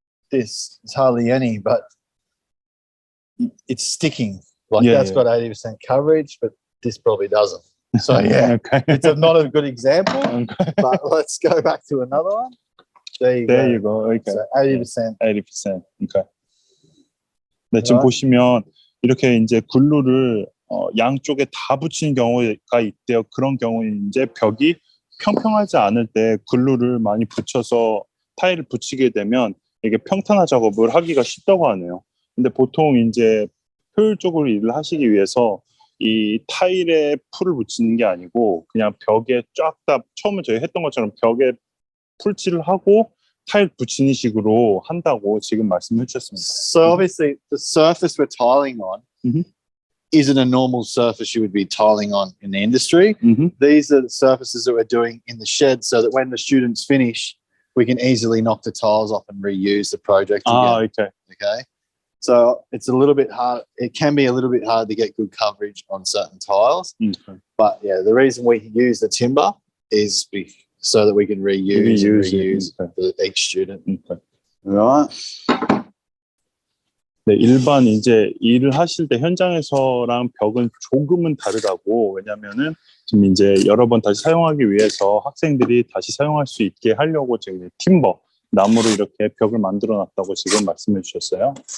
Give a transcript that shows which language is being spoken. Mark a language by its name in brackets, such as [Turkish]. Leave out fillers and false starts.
[English] This is hardly any, but it's sticking. Like that's got 80% coverage, but this probably doesn't. So yeah, it's not a good example. But let's go back to another one. There you go. Okay. So 80%. 80%. Okay. [Korean] 네, 지금 보시면 이렇게 이제 글루를 양쪽에 다 붙이는 경우가 있대요. 그런 경우는 이제 벽이 평평하지 않을 때 글루를 많이 붙여서 타일을 붙이게 되면 이게 평탄화 작업을 하기가 쉽다고 하네요. 근데 보통 이제 효율적으로 일을 하시기 위해서 이 타일에 풀을 붙이는 게 아니고 그냥 벽에 쫙 다 처음에 저희 했던 것처럼 벽에 풀칠을 하고 타일 붙이는 식으로 한다고 지금 말씀해 주셨습니다. [English] So obviously the surface we're tiling on isn't a normal surface you would be tiling on in the industry. These are the surfaces that we're doing in the shed so that when the students finish, we can easily knock the tiles off and reuse the project again. Okay. So it's a little bit hard. It can be a little bit hard to get good coverage on certain tiles. But yeah, the reason we use the timber is so that we can reuse for each student. Right. [Korean] 네, 일반 이제 일을 하실 때 현장에서랑 벽은 조금은 다르다고. 왜냐면은 지금 이제 여러 번 다시 사용하기 위해서 학생들이 다시 사용할 수 있게 하려고 지금 팀버, 나무로 이렇게 벽을 만들어 놨다고 지금 말씀해 주셨어요.